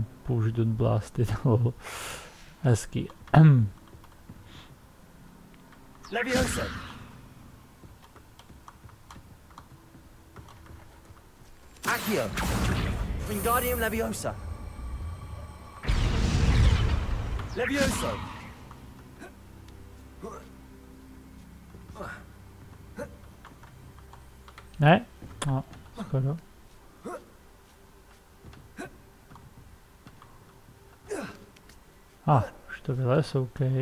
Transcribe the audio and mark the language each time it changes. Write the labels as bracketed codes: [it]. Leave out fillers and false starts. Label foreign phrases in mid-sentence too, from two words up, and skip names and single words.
[cs] použít [en] Don't Blasted. [cs] Hezký. Levioso! Accio! Wingardium Leviosa! Levioso! Ne? No, skoro. Už to vylez, OK.